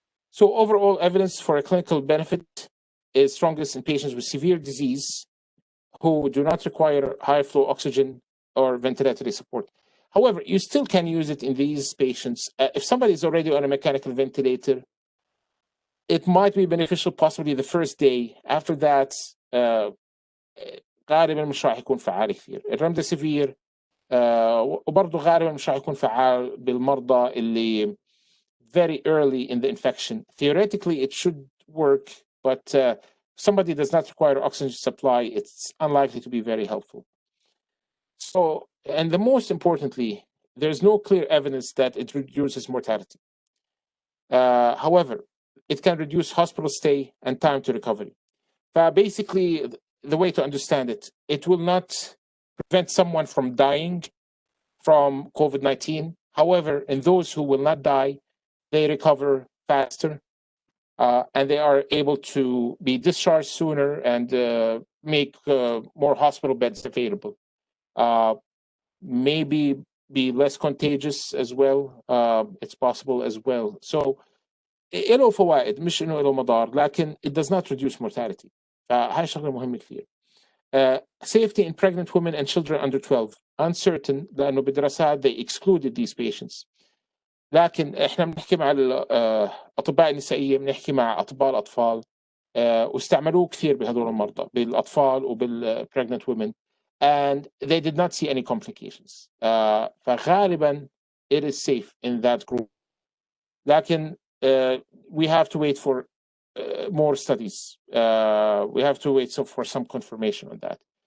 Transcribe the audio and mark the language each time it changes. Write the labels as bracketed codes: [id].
[en] So overall evidence for a clinical benefit is strongest in patients with severe disease who do not require high flow oxygen or ventilatory support. However, you still can use it in these patients. If somebody is already on a mechanical ventilator, it might be beneficial possibly the first day. After that, [ar] غالبا مش راح يكون فعال كثير. الرمديسيفير وبرضه غالبا مش راح يكون فعال بالمرضى اللي [en] very early in the infection. Theoretically, it should work, but somebody does not require oxygen supply, it's unlikely to be very helpful. So, and the most importantly, there's no clear evidence that it reduces mortality. However, it can reduce hospital stay and time to recovery. Basically, the way to understand it, it will not prevent someone from dying from COVID-19. However, in those who will not die, they recover faster, and they are able to be discharged sooner and make more hospital beds available. Maybe be less contagious as well. It's possible as well. [ar] So له فوائد مش انه له مضار لكن [en] it does not reduce mortality. [ar] فهاي شغله مهمه كثير. [en] Safety in pregnant women and children under 12 uncertain [ar] لانه بدراسات [en] they excluded these patients. [ar] لكن احنا بنحكي مع الاطباء النسائيه بنحكي مع اطباء واستعملوه كثير بهذول المرضى بالاطفال وبال [en] pregnant women and they did not see any complications. [ar] فغالبا [en] it is safe in that group. [ar] لكن [en] we have to wait for more studies. We have to wait for some confirmation on that.